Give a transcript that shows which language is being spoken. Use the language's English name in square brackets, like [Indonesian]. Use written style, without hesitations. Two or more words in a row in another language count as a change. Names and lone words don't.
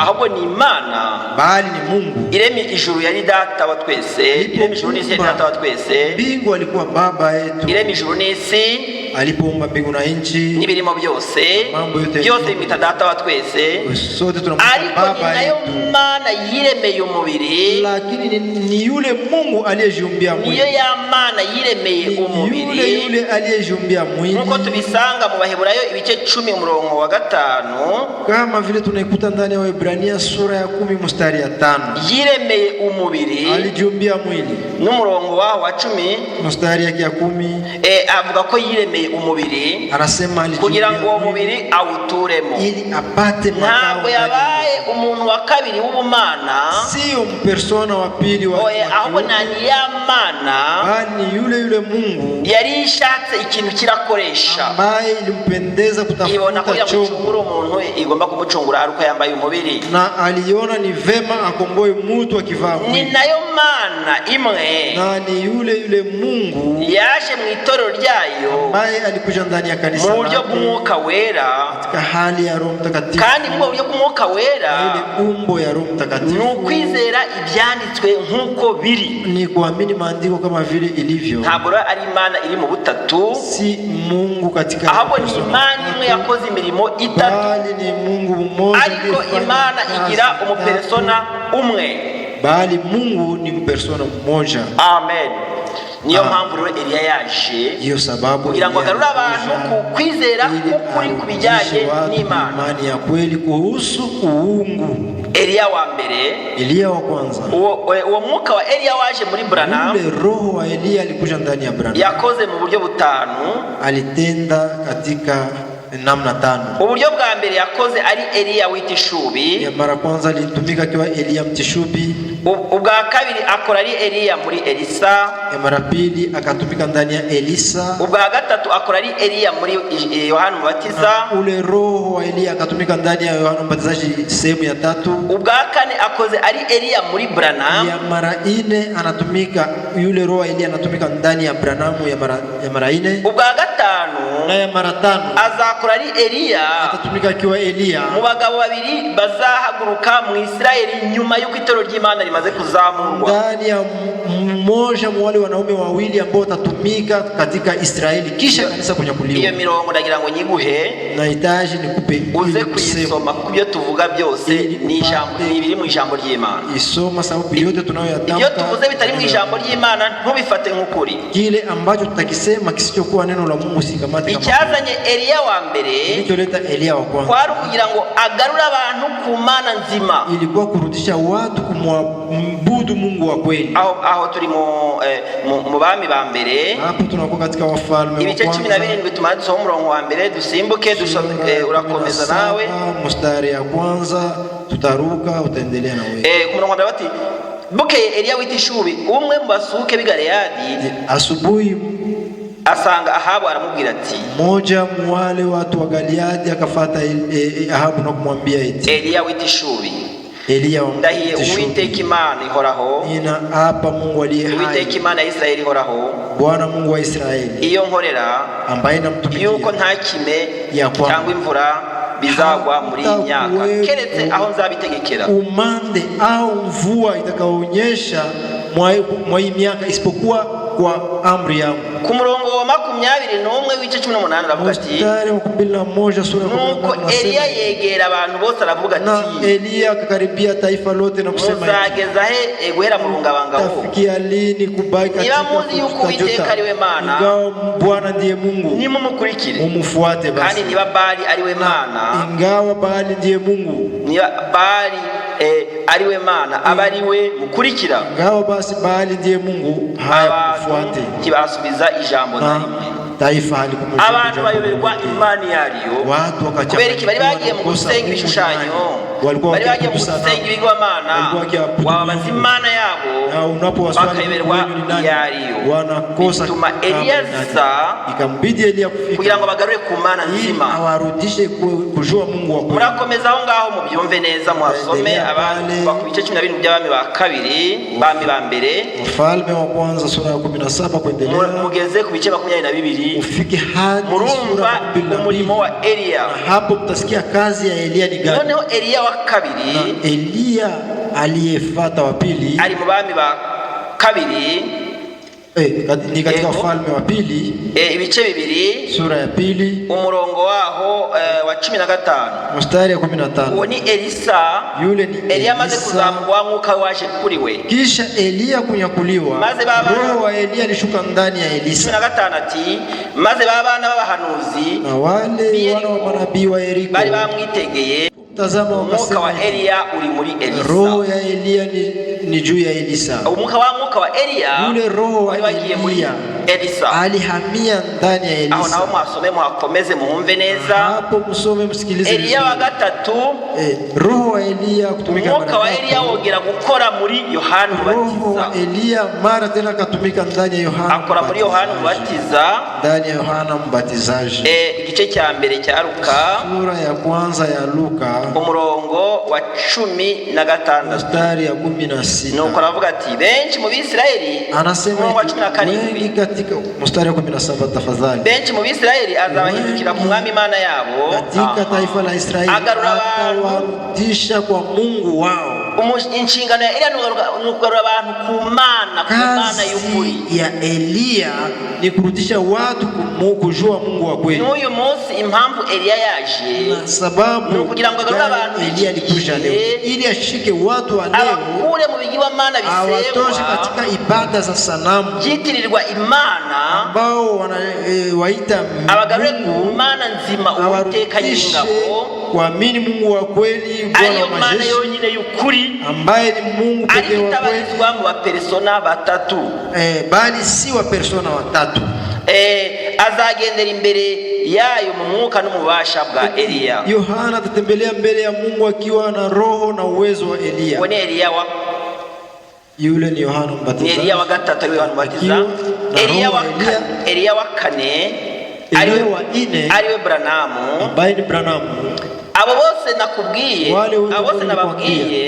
[Kinyarwanda] ahubwo ni Imana, [Swahili] bali ni Mungu. [Kinyarwanda] Iremi ijuru yari data wa twese, iremi ijuru n'isi yari data wa twese. [Swahili] Mbingu alikuwa baba yetu, [Kinyarwanda] iremi ijuru n'isi, [Swahili] alipoumba mbingu na nchi [Kinyarwanda] n'ibirimo byose, byose bimwita data wa twese. [Swahili] Sote tunamwita baba yetu. [Kinyarwanda] Imana yiremeye umubiri, [Swahili] lakini ni yule Mungu aliyejiumbia mwili, [Kinyarwanda] niyo ya Mana yiremeye umubiri, [Swahili] yule aliyejiumbia mwili, [Kinyarwanda] nkuko tubisanga mu Baheburayo ibice 10 umurongo wa 5, [Swahili] kama vile tunaikuta ndani ya Waebrania sura ya 10 mstari ya 5. [Kinyarwanda] Yiremeye umubiri, [Swahili] alijiumbia mwili, [Kinyarwanda] n'umurongo wa 10 [Swahili] mstari ya 10 [Kinyarwanda] avuga ko yiremeye umubiri, [Swahili] anasema [Kinyarwanda] kugira ngo uwo mubiri awuturemo, [Swahili] ili apate makao. [Kinyarwanda] Ntabwo yabaye umuntu wa kabiri w'ubumana, [Swahili] sio mpersona wa pili wa [Kinyarwanda] ahubwo ni ya Mana, [Swahili] bali yule Mungu [Kinyarwanda] yari ishatse ikintu kirakoresha, [Swahili] ambaye ilimpendeza kutafuta [Kinyarwanda] chombo umuntu igomba kumucungura aruko yambaye umubiri, [Swahili] na aliona ni vema akomboe mtu akivaa mwili. [Kinyarwanda] Ni nayo Mana imwe, [Swahili] na ni yule Mungu [Kinyarwanda] yaje mu itorero ryayo, [Swahili] ambaye alikuja ndani ya kanisa [Kinyarwanda] mu buryo bw'Umwuka Wera, [Swahili] katika hali ya Roho Mtakatifu, [Kinyarwanda] kandi mu buryo bw'Umwuka Wera, [Swahili] ile umbo ya Roho Mtakatifu, [Kinyarwanda] ni ukwizera ibyanditswe nkuko biri, [Swahili] ni kuamini maandiko kama vile ilivyo. [Kinyarwanda] Ntabwo ari Imana iri mu butatu, [Swahili] si Mungu katika, [Kinyarwanda] ahubwo ni Imana imwe yakoze imirimo itatu, [Swahili] bali ni Mungu mmoja. [Kinyarwanda] Ariko Imana igira umupersona umwe, [Swahili] bali Mungu ni mpersona mmoja. Amen. [Kinyarwanda] Niyo mpamvu rero Eliya yaje, [Swahili] hiyo sababu [Kinyarwanda] kugira ngo agarure abantu ku kwizera kuri kubijyanye n'Imana, [Swahili] imani ya kweli kuhusu uungu. [Kinyarwanda] Eliya wa mbere, [Swahili] Eliya wa kwanza, [Kinyarwanda] uwo mwuka wa Eliya waje muri Branham, [Swahili] ule roho wa Eliya alikuja ndani ya Branham, [Kinyarwanda] yakoze mu buryo butanu, [Swahili] alitenda katika namna 5. [Kinyarwanda] Uburyo bwa mbere yakoze ari Eliya w'itishubi, [Swahili] ya mara kwanza alitumika kwa Eliya mtishubi. [Kinyarwanda] Ubwa kabiri akora ari Eliya muri Elisa, [Swahili] ya mara pili akatumika ndani ya Elisa. [Kinyarwanda] Ubwa gatatu akora ari Eliya muri Yohana Mubatiza, [Swahili] ule roho wa Eliya akatumika ndani ya Yohana Mbatizaji sehemu ya 3. [Kinyarwanda] Ubwa kane akoze ari Eliya muri Branham, [Swahili] ya mara 4 anatumika yule roho wa Eliya anatumika ndani ya Branham ya mara 4. [Kinyarwanda] Ubwa gatanu [Swahili] na ya mara 5 [Kinyarwanda] azakora ari Eliya, [Swahili] atatumika kiwa Eliya [Kinyarwanda] mu bagabo babiri bazahaguruka mu Isirayeli nyuma y'uko itorero ry'Imana rimaze kuzamurwa, [Swahili] ndani ya mmoja mu wale wanaume wawili ambao watatumika katika Israeli kisha kanisa kunyakuliwa. [Kinyarwanda] Iyo mirongo ndagira ngo nyiguhe, [Swahili] nahitaji nikupe [Kinyarwanda] uze kuyisoma kubyo tuvuga byose, ni ijambo biri mu ijambo ry'Imana. [Swahili] Isoma sababu yote tunayoyatamka, [Kinyarwanda] ibyo tuvuze bitari mu ijambo ry'Imana ntubifate nk'ukuri. [Swahili] Kile ambacho tutakisema kisichokuwa neno la Mungu sikamate kama. [Kinyarwanda] Icyazanye Eliya wa mbere, [Swahili] kilicholeta Eliya wa kwanza, [Kinyarwanda] kwari kugira ngo agarure abantu ku Mana nzima, [Swahili] ilikuwa kurudisha watu kumwabudu Mungu wa kweli. [Kinyarwanda] Aho turi mu bami ba mbere, [Swahili] hapo tunakuwa katika Wafalme [Kinyarwanda] ibice 17 tumaze umurongo wa mbere, dusimbuke dusome, urakomeza nawe [Swahili] mstari ya kwanza, tutaruka utaendelea na wewe. [Kinyarwanda] Ku murongo wa bati bukeye Eliya w'itishubi umwe mu basuke b'i Galeyadi, [Swahili] asubuhi [Kinyarwanda] asanga Ahabu, aramubwira ati, [Swahili] moja mwale watu wa Galeyadi akafuata Ahabu na kumwambia eti, [Kinyarwanda] Eliya w'itishubi, [Swahili] Eliya [Kinyarwanda] ndahiye Uwiteka Imana ihoraho, [Swahili] nina hapa Mungu aliye hai, [Kinyarwanda] Uwiteka Imana ya Isirayeli ihoraho, [Swahili] Bwana Mungu wa Israeli, [Kinyarwanda] iyo nkorera [Swahili] ambaye namtumikia, [Kinyarwanda] yuko nta kime cyangwa imvura bizagwa muri myaka keretse aho nzabitegekera, [Swahili] umande au mvua itakaonyesha mwa miaka isipokuwa kwa amri yangu. [Kinyarwanda] Ku murongo wa 21 w'igice 18 aravuga ati [Swahili] mstari wa 11 sura ya 18 [Kinyarwanda] nuko Eliya yegera abantu bose aravuga ati [Swahili] na Eliya akakaribia taifa lote na kusema [Kinyarwanda] muzageza he guhera mu rungabangabo [Swahili] tafikia lini kubaki katika [Kinyarwanda] muzi yuko Uwiteka ari we Mana [Swahili] ingawa Bwana ndiye Mungu [Kinyarwanda] nimumukurikire [Swahili] mumufuate basi [Kinyarwanda] kandi niba Bali ari we Mana [Swahili] ingawa Bali ndiye Mungu [Kinyarwanda] niba Bali ari we Mana aba ari we mukurikira [Swahili] ingawa basi Bali ndiye Mungu haya mufuate [Kinyarwanda] kibasubiza ijambo na rimwe [Swahili] taifa halikumujua [Kinyarwanda] abantu bayoberwa imani yariyo [Swahili] watu wakachapa [Kinyarwanda] kubera iki bari bagiye mu gusenga ibishushanyo bari bagiye mu gusenga ibigwamana wabaza imana yabo bakayoberwa yariyo [Swahili] wanakosa [Kinyarwanda] bituma Eliya [Swahili] ikambidi Eliya kufika [Kinyarwanda] kugira ngo bagarure ku mana nzima [Swahili] awarudishe kujua Mungu wa kweli. [Kinyarwanda] Murakomeza aho ngaho mu byumve neza mwasome abantu bakubice 12 by'abami ba kabiri bami ba mbere [Swahili] Mfalme wa kwanza sura ya 17 kuendelea [Kinyarwanda] mugeze ku bice 22 [Swahili] ufike hadi [Kinyarwanda] murumva umurimo wa Eliya. [Swahili] Hapo mtasikia kazi ya Eliya ni gani. [Kinyarwanda] Noneho Eliya wa kabiri [Swahili] Eliya aliyefuata wa pili [Kinyarwanda] ari mu bami ba kabiri [Swahili] ni katika Ufalme wa pili [Kinyarwanda] ibice bibiri [Swahili] sura ya pili [Kinyarwanda] umurongo waho wa 15 [Swahili] mstari ya 15 [Kinyarwanda] uwo ni Elisa [Swahili] yule ni [Kinyarwanda] Eliya maze kuzamurwa mwuka waje kuri we [Swahili] kisha Eliya kunyakuliwa roho wa Eliya alishuka ndani ya Elisa [Kinyarwanda] 15 ati maze babana b'abahanuzi [Swahili] na wale wana wa manabii wa Yeriko [Kinyarwanda] bari bamwitegeye [Swahili] tazama [Kinyarwanda] umwuka wa Eliya uri muri Elisa [Swahili] roho ya Eliya ni juu ya Elisa [Kinyarwanda] umwuka wa Eliya [Swahili] yule roho wa Eliya Elisa alihamia ndani ya Elisa [Kinyarwanda] aho naho mwasome muhakomeze muhumve neza [Swahili] hapo musome msikilize [Kinyarwanda] Eliya wa gatatu [Swahili] roho wa Eliya kutumika [Kinyarwanda] umwuka wa Eliya wongera gukora muri Yohana Mubatiza [Swahili] roho wa Eliya mara tena katumika ndani ya Yohana [Kinyarwanda] akora muri Yohana Mubatiza [Swahili] ndani ya Yohana Mbatizaji [Kinyarwanda] igice cya mbere cya Luka [Swahili] sura ya kwanza ya Luka [Kinyarwanda] umurongo wa 16 [Swahili] mstari ya 16 [Kinyarwanda] nuko aravuga ati benshi mu Bisirayeli [Swahili] anasema wengi katika mstari wa 17 tafadhali [Kinyarwanda] benshi mu Bisirayeli azabahindukira ku mwami Imana yabo [Swahili] katika taifa la Israeli atawarudisha kwa Mungu wao [Kinyarwanda] inshingano ya Eliya nugarura abantu ku Mana y'ukuri [Swahili] ya Eliya ni kurudisha watu kujua Mungu wa kweli [Kinyarwanda] n'uyu munsi impamvu Eliya yaje [Swahili] sababu [Kinyarwanda] kugira ngo agarure abantu [Swahili] Eliya alikuja leo ili ashike watu wa leo [Kinyarwanda] abakure mu bigirwamana bisemwa [Swahili] awatoshe katika ibada za sanamu [Kinyarwanda] byitirirwa Imana [Swahili] ambao wanawaita [Kinyarwanda] abagarure ku Mana nzima Uwiteka nyingabo [Swahili] kuamini Mungu wa kweli Bwana wa majeshi [Kinyarwanda] yonyine y'ukuri [Swahili] ambaye ni Mungu pekee wa kweli [Kinyarwanda] mu bapersona batatu [Swahili] bali si wa persona watatu [Kinyarwanda] azagendera imbere yayo mu mwuka no mubasha bwa Eliya. [Swahili] Yohana atatembelea mbele ya Mungu akiwa na roho na uwezo wa Eliya. [Kinyarwanda] Wone Eliya wa [Swahili] yule ni Yohana Mbatizaji. [Kinyarwanda] Eliya wa gatatu wa Yohana Mbatizaji. Eliya wa kane [Swahili] aliwe wa ine aliwe Branamu ambaye ni Branamu. [Kinyarwanda] Abo bose nakubwiye abo bose nababwiye